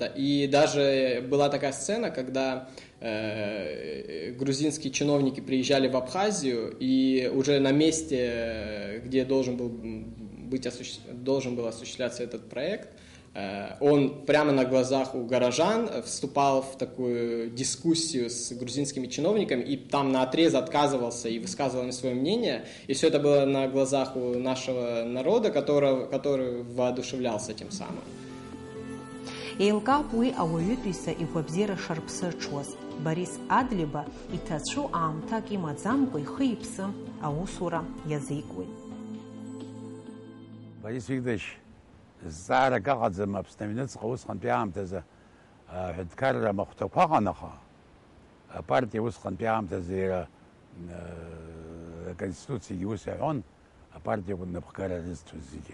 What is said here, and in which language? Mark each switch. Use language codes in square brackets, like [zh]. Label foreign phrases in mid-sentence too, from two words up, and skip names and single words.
[ru] И даже была такая сцена, когда грузинские чиновники приезжали в Абхазию, и уже на месте, где должен был осуществляться этот проект, он прямо на глазах у горожан вступал в такую дискуссию с грузинскими чиновниками и там наотрез отказывался и высказывал им свое мнение. И все это было на глазах у нашего народа, который воодушевлялся тем самым. [ab] Еилкаап уи ауаҩытәыҩса игәабзиара шарԥсыҽуаз. Борис Адлиба иҭацәу аамҭак имаӡамкәа ихы-иԥсы аусура иазикуеит. Борис Викторович зҵаарак аҟаӡам Аԥсны аҩныҵҟа усҟантәи аамҭазы аҳәынҭқарра махәҭақәа ыҟан, аха апартиа усҟантәи аамҭазы иара аконституциагьы ус иаҳәон, апартиақәа напхгара рызҭоз зегьы.